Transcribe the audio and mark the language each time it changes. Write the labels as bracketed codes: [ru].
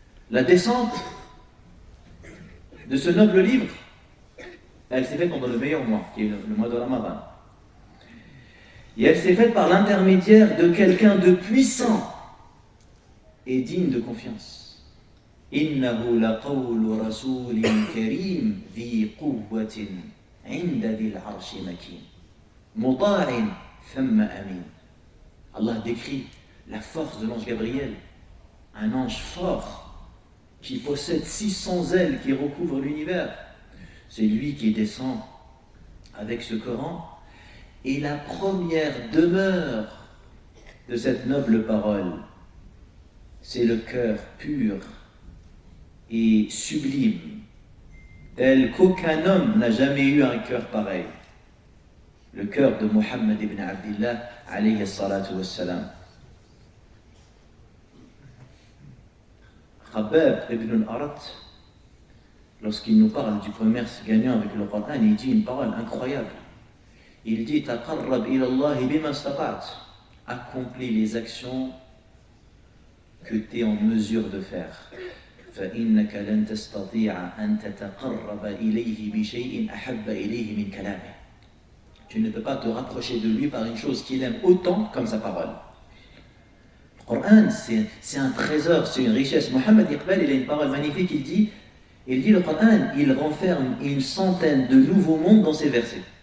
[fr] La descente de ce noble livre, elle s'est faite pendant le meilleur mois, qui est le mois de Ramadan. Et elle s'est faite par l'intermédiaire de quelqu'un de puissant et digne de confiance. [ar] إنه لقول رسول كريم ذي قوة عند ذي العرش مكين مطاع ثم أمين. [fr] Allah décrit la force de l'ange Gabriel, un ange fort qui possède 600 ailes qui recouvrent l'univers. C'est lui qui descend avec ce Coran. Et la première demeure de cette noble parole, c'est le cœur pur et sublime, tel qu'aucun homme n'a jamais eu un cœur pareil. Le cœur de Muhammad ibn Abdillah, [ar] alayhi salatu wassalam. [fr] Khabbab ibn al-Arat, lorsqu'il nous parle du commerce gagnant avec le Coran, il dit une parole incroyable. Il dit [ar] Taqarrab ila Allah bima istata'ta. [fr] Accomplis les actions que tu es en mesure de faire. [ar] فإنك لن تستطيع أن تتقرب إليه بشيء أحب إليه من كلامه. [fr] Tu ne peux pas te rapprocher de lui par une chose qu'il aime autant comme sa parole. Le Coran, c'est un trésor, c'est une richesse. Mohammed Iqbal, il a une parole magnifique, il dit le Coran, il renferme une centaine de nouveaux mondes dans ses versets.